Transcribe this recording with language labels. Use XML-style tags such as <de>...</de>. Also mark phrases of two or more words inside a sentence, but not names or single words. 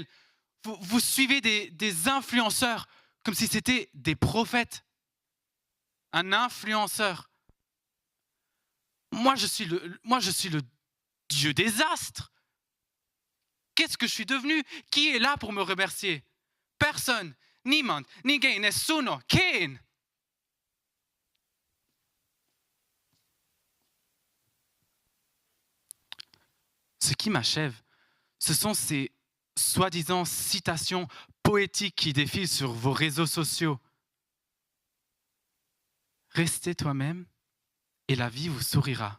<fr>Vous suivez des influenceurs comme si c'était des prophètes. Un influenceur. Moi, je suis le dieu des astres. Qu'est-ce que je suis devenu? Qui est là pour me remercier? Personne. Niemand. Ninguém. Nessuno. Kein. Ce qui m'achève, ce sont ces soi-disant citations poétiques qui défilent sur vos réseaux sociaux. Restez toi-même et la vie vous sourira.</fr>